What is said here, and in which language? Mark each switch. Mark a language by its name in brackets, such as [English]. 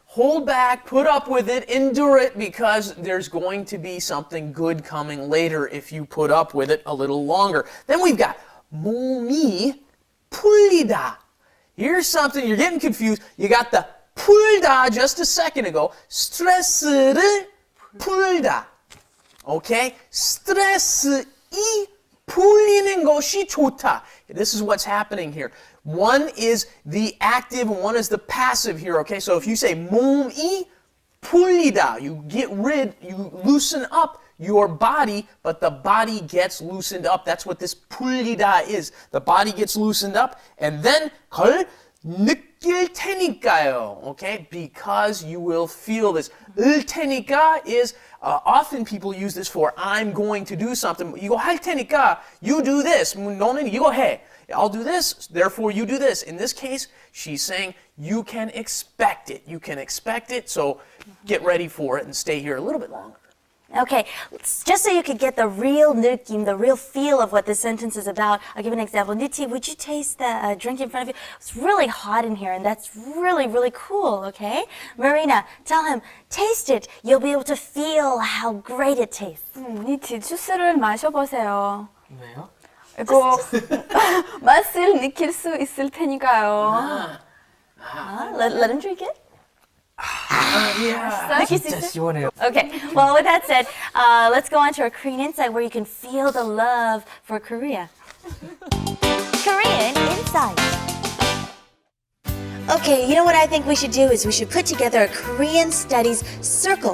[English] Hold back, put up with it, endure it, because there's going to be something good coming later if you put up with it a little longer. Then we've got [Korean] 몸이 풀리다. [English] Here's something, you're getting confused. You got the 풀다 just a second ago. [Korean] 스트레스를 풀다. [English] Okay? [Korean] 스트레스이 풀리는 것이 좋다. [English] This is what's happening here. One is the active and one is the passive here, okay? So if you say [Korean] 몸이 풀리다, [English] you loosen up your body, but the body gets loosened up. That's what this 풀리다 is. The body gets loosened up, and then [Korean] 걸 느낄 테니까요, [English] okay? Because you will feel this. [Korean] 을 테니까 [English] is often people use this for I'm going to do something. [Korean] 이거 할 테니까 [English] you do this. [Korean] 너는 이거 해. [English] I'll do this, therefore you do this. In this case, she's saying you can expect it. You can expect it, so get ready for it and stay here a little bit longer. Okay, just so you could get the real 느낌, the real feel of what this sentence is about, I'll give an example. Niti, would you taste the drink in front of you? It's really hot in here, and that's really, really cool, okay? Marina, tell him, taste it. You'll be able to feel how great it tastes. [Korean] 니티 주스를 마셔보세요. 왜요? 이거 맛을 느낄 수 있을 테니까요. [English] Let him drink it. [Korean] 느낄 수 진짜 있어요? 시원해요. [English] Okay, well, with that said, let's go on to our Korean Insight where you can feel the love for Korea. Korean Insight. Okay, you know what I think we should do is we should put together a Korean studies circle.